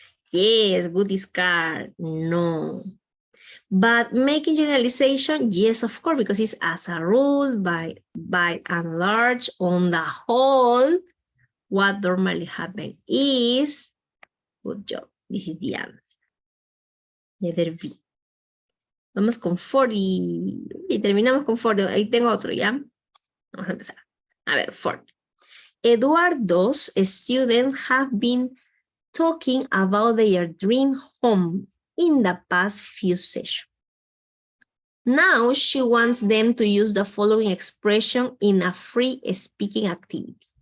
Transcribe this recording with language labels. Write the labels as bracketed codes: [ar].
[en] Yes, good discard, no. But making generalization, yes, of course, because it's as a rule, by and large, on the whole, what normally happens is, good job, this is the answer. Letter B. [es] Vamos con 40 y terminamos con 40. Ahí tengo otro, ¿ya? Vamos a empezar. A ver, 40. [en] Eduardo's students have been talking about their dream home in the past few sessions. Now she wants them to use the following expression in a free speaking activity.